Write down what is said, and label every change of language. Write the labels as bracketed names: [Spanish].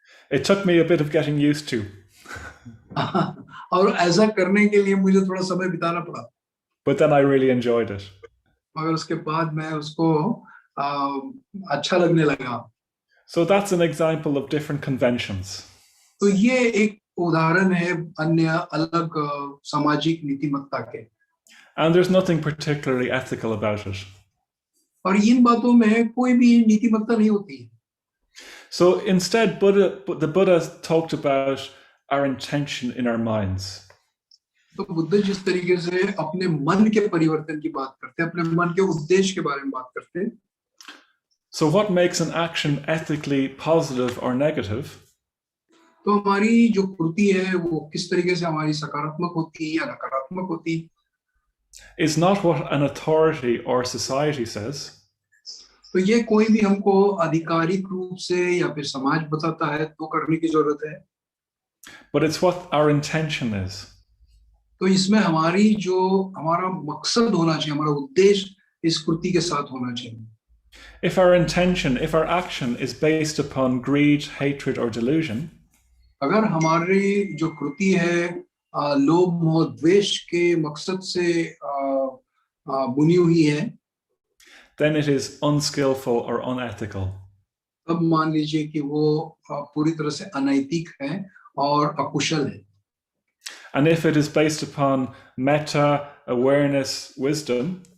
[English] It took me a bit of getting used to. [Hindi] और ऐसा करने के लिए मुझे थोड़ा समय बिताना पड़ा, [English] But then I really enjoyed it. [Hindi] मगर उसके बाद मैं उसको अच्छा लगने लगा। [English] So that's an example of different conventions. [Hindi] तो ये एक उदाहरण है अन्य अलग सामाजिक नीतिमत्ता के, [English] And there's nothing particularly ethical about it. [Hindi] और इन बातों में कोई भी नीतिमत्ता नहीं होती है। [English] So instead, the Buddha talked about our intention in our minds. [Hindi] तो बुद्ध जिस तरीके से अपने मन के परिवर्तन की बात करते हैं, अपने मन के उद्देश्य के बारे में बात करते हैं। [English] So what makes an action ethically positive or negative [Hindi] तो हमारी जो कृति है वो किस तरीके से हमारी सकारात्मक होती है या नकारात्मक होती है, [English] is not what an authority or society says. [Hindi] तो ये कोई भी हमको आधिकारिक रूप से या फिर समाज बताता है तो करने की जरूरत है, [English] But it's what our intention is. [Hindi] तो इसमें हमारा मकसद होना चाहिए, हमारा उद्देश्य इस कृति के साथ होना चाहिए। [English] If our intention, if our action is based upon greed, hatred, or delusion, [Hindi] अगर हमारी जो कृति है लोभ मोह द्वेष के मकसद से बुनी हुई है, [English] then it is unskillful or unethical. [Hindi] तब मान लीजिए कि वो पूरी तरह से अनैतिक है और अकुशल है। [English] And if it is based upon metta, awareness, wisdom,